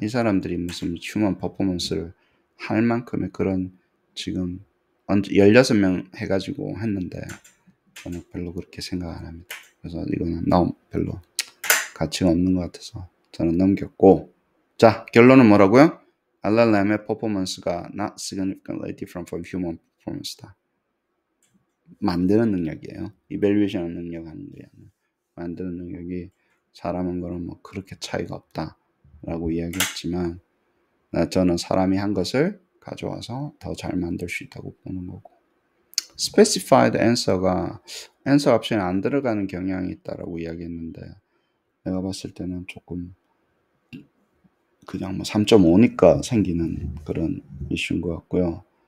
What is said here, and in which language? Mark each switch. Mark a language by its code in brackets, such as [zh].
[ko] 이 사람들이 무슨 휴먼 퍼포먼스를 할 만큼의 그런 지금 16명 해가지고 했는데 저는 별로 그렇게 생각 안 합니다. 그래서 이거는 너무 별로 가치가 없는 것 같아서 저는 넘겼고 자 결론은 뭐라고요? LLM의 퍼포먼스가 [en] not significantly different from human performance다. [ko] 만드는 능력이에요. 이밸류에이션 능력 하는 게 아니라 만드는 능력이 사람한 거는 뭐 그렇게 차이가 없다라고 이야기했지만 저는 사람이 한 것을 가져와서 더 잘 만들 수 있다고 보는 거고 specified answer가 answer 옵션에 안 들어가는 경향이 있다라고 이야기했는데 내가 봤을 때는 조금 그냥 뭐 3.5니까 생기는 그런 이슈인 것 같고요.